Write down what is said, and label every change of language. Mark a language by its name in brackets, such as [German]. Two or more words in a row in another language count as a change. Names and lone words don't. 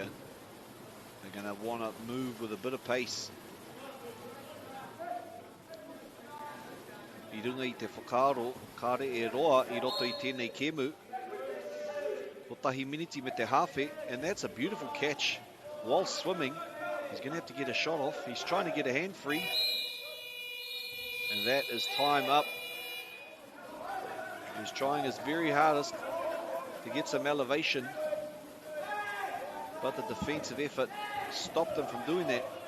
[English] They're going to want to move with a bit of pace. [Māori] I runga I te whakaaro, kare e roa I roto I tēnei kemu. Ko tahi miniti me te hawhi, [English] and that's a beautiful catch while swimming. He's going to have to get a shot off. He's trying to get a hand free. And that is time up. He's trying his very hardest to get some elevation. But the defensive effort stopped him from doing that.